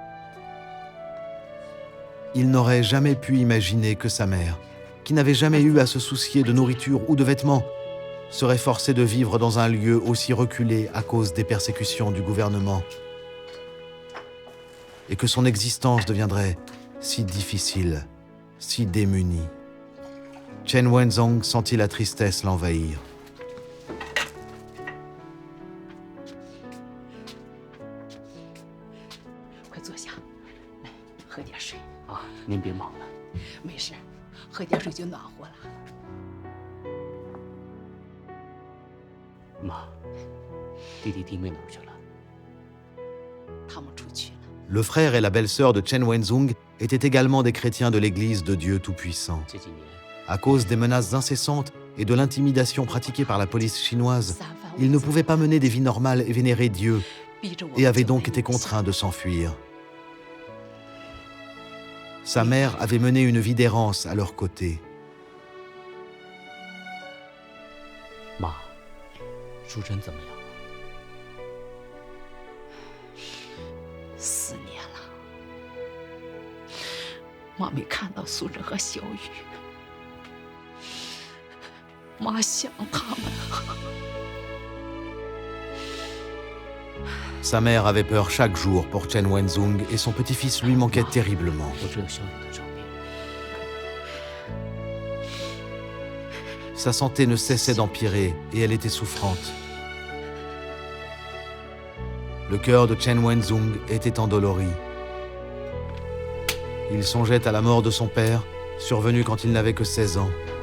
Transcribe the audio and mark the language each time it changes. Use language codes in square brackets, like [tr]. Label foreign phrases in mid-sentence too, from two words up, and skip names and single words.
[fr] Il n'aurait jamais pu imaginer que sa mère, qui n'avait jamais eu à se soucier de nourriture ou de vêtements, serait forcée de vivre dans un lieu aussi reculé à cause des persécutions du gouvernement, et que son existence deviendrait si difficile, si démunie. Chen Wenzhong sentit la tristesse l'envahir. [zh] 快坐下，来喝点水。啊，您别忙了。没事，喝点水就暖和了。妈，弟弟弟妹哪儿去了？他们出去了。 [fr] Le frère et la belle-sœur de Chen Wenzhong étaient également des chrétiens de l'Église de Dieu Tout-Puissant. [zh] 这几年， [fr] À cause des menaces incessantes et de l'intimidation pratiquée par la police chinoise, ils ne pouvaient pas mener des vies normales et vénérer Dieu, [zh] 逼着我 [fr] et avaient donc été contraints de s'enfuir. Sa mère avait mené une vie d'errance à leur côté. [zh] 妈，淑珍怎么样了？ 4年了，妈没看到素贞和小雨，妈想他们。 [fr] Sa mère avait peur chaque jour pour Chen Wenzhong et son petit-fils lui manquait terriblement. [zh] 我只有小雨的照片。 [fr] Sa santé ne cessait d'empirer et elle était souffrante. Le cœur de Chen Wenzhong était endolori. Il songeait à la mort de son père, survenue quand il n'avait que 16 ans.